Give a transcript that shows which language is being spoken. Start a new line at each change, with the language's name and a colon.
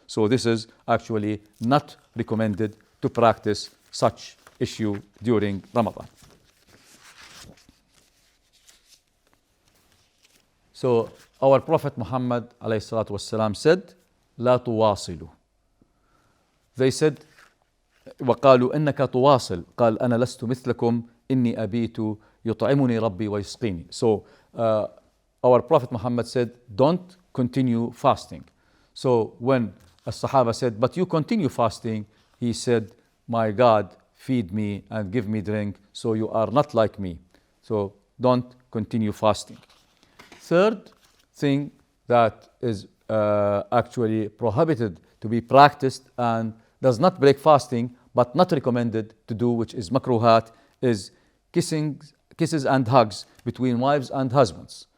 English: So this is actually not recommended to practice such issue during Ramadan. So our Prophet Muhammad
Arabic: عليه الصلاة والسلام
English: said,
Arabic: لا تواصلوا.
English: They said,
Arabic: وقالوا إنك تواصل. قال أنا لست مثلكم إني أبيت يطعمني ربي ويسقيني.
English: So our Prophet Muhammad said, don't continue fasting. So when a Sahaba said, but you continue fasting, he said, my God, feed me and give me drink, so you are not like me. So don't continue fasting. Third thing that is actually prohibited to be practiced and does not break fasting but not recommended to do, which is makruhat, is kisses and hugs between wives and husbands.